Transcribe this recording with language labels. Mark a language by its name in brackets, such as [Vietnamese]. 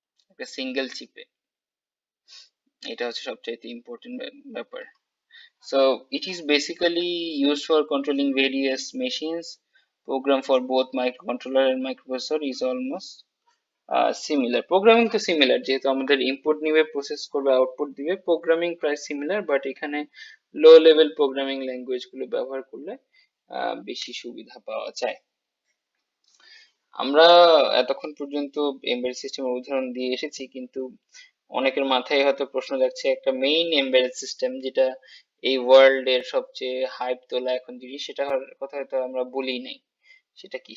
[Bangla] একটা সিঙ্গেল চিপে। এটা হচ্ছে সবচাইতে ইম্পর্টেন্ট ব্যাপার। [English] So it is basically used for controlling various machines. Program for both microcontroller and microprocessor is almost similar. [Bangla] Programming তো similar, যেহেতু আমাদের ইনপুট নিবে, প্রসেস করবে, আউটপুট দিবে, প্রোগ্রামিং প্রায় সিমিলার, বাট এখানে লো লেভেল প্রোগ্রামিং ল্যাঙ্গুয়েজ গুলো ব্যবহার করলে বেশি সুবিধা পাওয়া যায়। আমরা এতক্ষণ পর্যন্ত এমবেডেড সিস্টেমের উদাহরণ দিয়ে এসেছি, কিন্তু অনেকের মাথায় হয়তো প্রশ্ন যাচ্ছে একটা মেইন এমবেডেড সিস্টেম যেটা এই ওয়ার্ল্ড এর সবচেয়ে হাইপ তোলা এখন জিনিস, সেটার কথা হয়তো আমরা বলি নাই। সেটা কি?